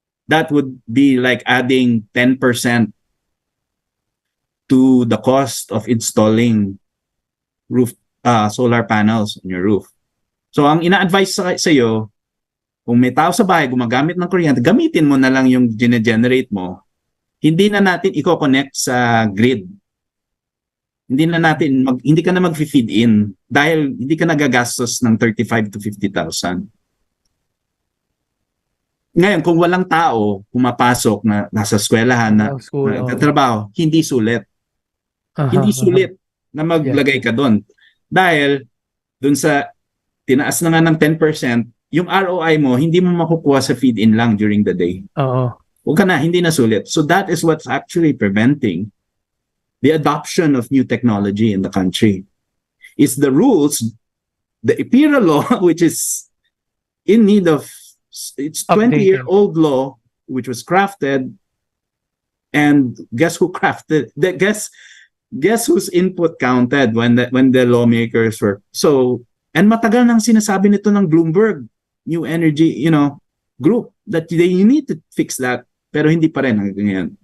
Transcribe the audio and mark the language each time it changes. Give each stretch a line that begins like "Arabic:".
English: That would be like adding 10% to the cost of installing solar panels on your roof.
Filipino: So ang ina-advise sa iyo, kung may tao sa bahay gumagamit ng kuryente, gamitin mo na lang yung gine-generate mo. Hindi na natin i-connect sa grid. Hindi ka na mag-feed in dahil hindi ka nagagastos ng 35 to 50,000. Ngayon, kung walang tao pumapasok na nasa eskwelahan na nagtatrabaho, hindi sulit. Hindi sulit na maglagay ka doon. Dahil doon sa tinaas na nga ng 10%, yung ROI mo, hindi mo makukuha sa feed-in lang
English: during the day.
Filipino: Huwag ka na, hindi na sulit.
English: So that is what's actually preventing the adoption of new technology in the country. It's the rules, the 𝗕𝗃𝗴𝗱 law, which is in need of, it's 20-year-old law, which was crafted, and guess who crafted, guess whose input counted when the lawmakers were, so,
Filipino: and matagal nang sinasabi nito ng
English: Bloomberg, New Energy, you know, group, that you need to fix that,
Filipino: pero hindi pa rin hanggang ngayon.